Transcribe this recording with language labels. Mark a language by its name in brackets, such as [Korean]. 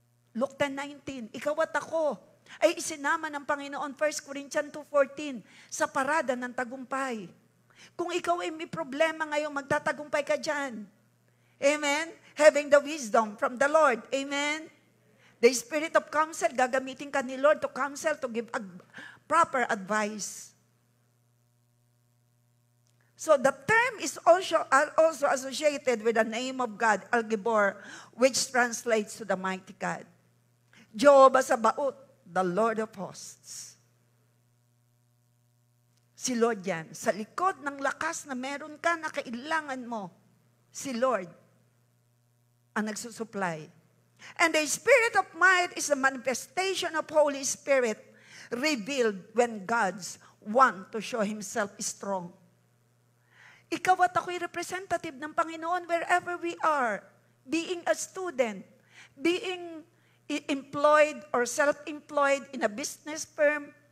[Filipino] Luke 10:19, ikaw at ako ay isinama ng Panginoon, 1 Corinthians 2:14, sa parada ng tagumpay. Kung ikaw ay may problema ngayon, magtatagumpay ka dyan. Amen? [English] Having the wisdom from the Lord. Amen? The Spirit of counsel, [Filipino] gagamitin ka ni Lord [English] to counsel, to give proper advice. So the term is also associated with the name of God, El Gibor, which translates to the mighty God. Jehovah Sabaoth, the Lord of hosts. [Filipino] Si Lord yan. Sa likod ng lakas na meron ka na kailangan mo, si Lord ang nagsusupply. [English] And the Spirit of might is the manifestation of Holy Spirit revealed when God's want to show Himself strong. [Filipino] Ikaw at ako'y representative ng Panginoon [English] wherever we are. Being a student, being employed or self-employed in a business firm.